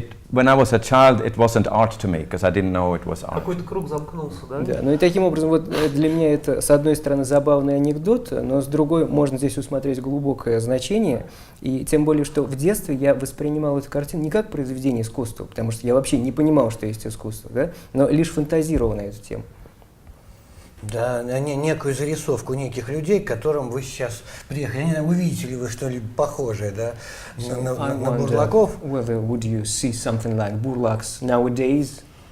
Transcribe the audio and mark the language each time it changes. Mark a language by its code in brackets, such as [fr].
[en] When I was a child, it wasn't art to me because I didn't know it was art. [ru] Какой-то круг замкнулся, да? Да, ну и таким образом, вот для меня это, с одной стороны, забавный анекдот, но с другой можно здесь усмотреть глубокое значение, и тем более, что в детстве я воспринимал эту картину не как произведение искусства, потому что я вообще не понимал, что есть искусство, да, но лишь фантазировал на эту тему. Да, некую зарисовку неких людей, к которым вы сейчас приехали. Не знаю, увидите ли вы что-либо похожее, да, на бурлаков? [en] Whether would you see something like burlaks nowadays?